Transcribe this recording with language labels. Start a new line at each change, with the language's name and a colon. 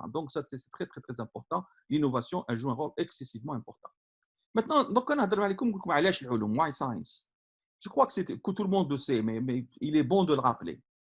French: Donc ça c'est très très très important. L'innovation elle joue un rôle excessivement important. Maintenant donc
Arabic: نهضر عليكم نقول لكم علاش العلوم
English: why science.
French: Je crois que tout le monde le sait, mais il est bon de le rappeler.